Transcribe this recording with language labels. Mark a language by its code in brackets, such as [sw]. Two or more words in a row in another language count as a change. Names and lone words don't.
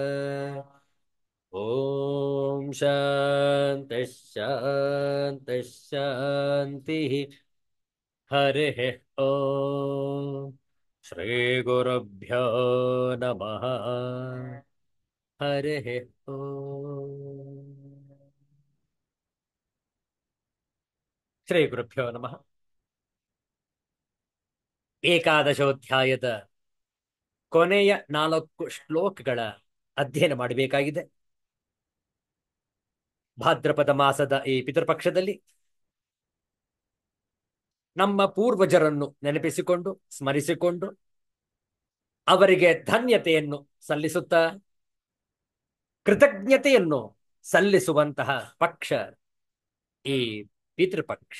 [sa] ॐ शान्तिः शान्तिः शान्तिः हरिः ॐ श्रीगुरुभ्यो नमः हरिः ॐ ಶ್ರೀಗುರುಭ್ಯೋ ನಮಃ. [kn] ಏಕಾದಶೋಧ್ಯಾಯದ ಕೊನೆಯ 4 ಶ್ಲೋಕಗಳ ಅಧ್ಯಯನ ಮಾಡಬೇಕಾಗಿದೆ. ಭಾದ್ರಪದ ಮಾಸದ ಈ ಪಿತೃಪಕ್ಷದಲ್ಲಿ ನಮ್ಮ ಪೂರ್ವಜರನ್ನು ನೆನಪಿಸಿಕೊಂಡು ಸ್ಮರಿಸಿಕೊಂಡು ಅವರಿಗೆ ಧನ್ಯತೆಯನ್ನು ಸಲ್ಲಿಸುತ್ತಾ ಕೃತಜ್ಞತೆಯನ್ನು ಸಲ್ಲಿಸುವಂತಹ ಪಕ್ಷ ಈ ಪಿತೃಪಕ್ಷ.